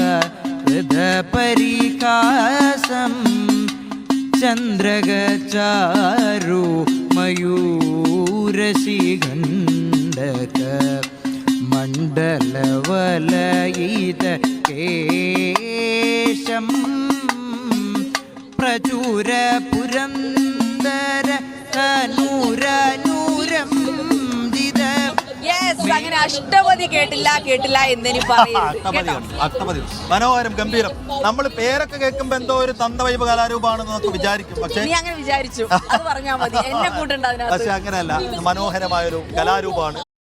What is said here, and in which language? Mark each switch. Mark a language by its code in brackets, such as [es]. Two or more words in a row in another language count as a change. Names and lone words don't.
[sa] हृदपरिकासं चन्द्रगचारु मयूरशिखण्डक मण्डलवलयित केशं प्रचुर पुरन्दर तनूरनूरं [ml] അങ്ങനെ അഷ്ടപതി കേട്ടില്ല എന്നു അഷ്ടപതി മനോഹരം, ഗംഭീരം. നമ്മൾ പേരൊക്കെ കേൾക്കുമ്പോ എന്തോ ഒരു തന്തവൈബ് കലാരൂപമാണെന്ന് നമുക്ക് വിചാരിക്കും. പക്ഷേ നീ അങ്ങനെ വിചാരിച്ചു, അത് പറഞ്ഞാൽ മതി, എന്നെ കൂട്ടുണ്ട് അതിനകത്ത്. പക്ഷെ അങ്ങനെയല്ല, മനോഹരമായൊരു കലാരൂപമാണ്.